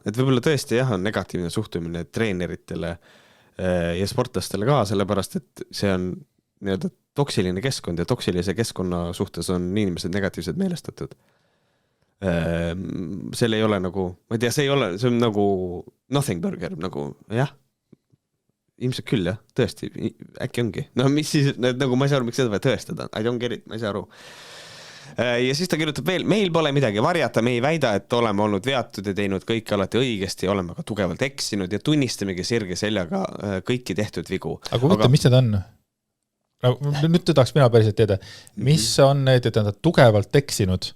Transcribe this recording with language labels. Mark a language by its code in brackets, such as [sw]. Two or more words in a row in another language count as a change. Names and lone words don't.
[et] Et võib-olla tõesti jah, on negatiivne suhtumine treeneritele ja sportlastele ka, sellepärast, et see on nii-öelda toksiline keskkond ja toksilise keskkonna suhtes on inimesed negatiivselt meelestatud. Seal ei ole nagu, ma ei tea, see on nagu [en] nothing burger, [et] nagu jah, ilmselt küll jah, tõesti, äkki ongi. No mis siis, nagu ma ei saa aru, miks seda vaja tõestada, [en] I don't get it, [et] ma ei saa aru. Ja siis ta kirjutab veel, meil pole midagi varjata, me ei väida, et oleme olnud veatud ja teinud kõike alati õigesti, oleme ka tugevalt eksinud ja tunnistamegi sirge seljaga kõiki tehtud vigu. Aga huvitav, mis need on? Nüüd tahaks mina päriselt teada, mis on need, et nad on tugevalt eksinud?